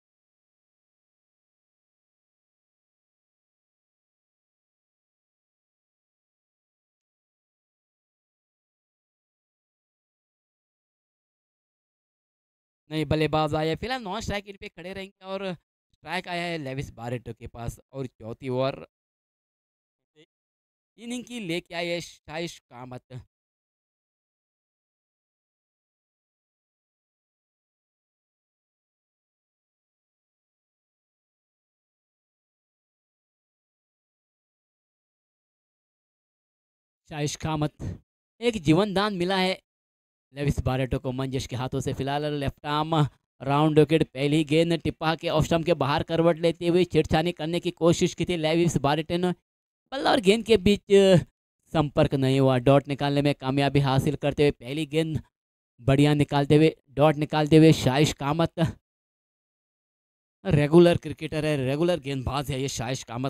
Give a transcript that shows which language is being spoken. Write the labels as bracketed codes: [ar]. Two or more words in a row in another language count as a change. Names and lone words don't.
[hi] नहीं बल्लेबाज आए फिलहाल [en] non strike [hi] पे खड़े रहेंगे और स्ट्राइक आया है लेविस बारेटो के पास और चौथी [en] over inning [hi] की लेके आए शाइश कामत। शाइश कामत एक जीवन दान मिला है लेविस बारेटो को मंजेश के हाथों से। फिलहाल [en] left arm round wicket, [hi] पहली गेंद टिप्पा के [en] off stump [hi] के बाहर करवट लेते हुए छेड़छानी करने की कोशिश की थी लेविस बारेटो ने। बल्ला और गेंद के बीच संपर्क नहीं हुआ। डॉट निकालने में कामयाबी हासिल करते हुए पहली गेंद बढ़िया निकालते हुए डॉट निकालते हुए शाइश कामत [en] regular cricketer [hi] है, रेगुलर गेंदबाज है ये शाइश कामत।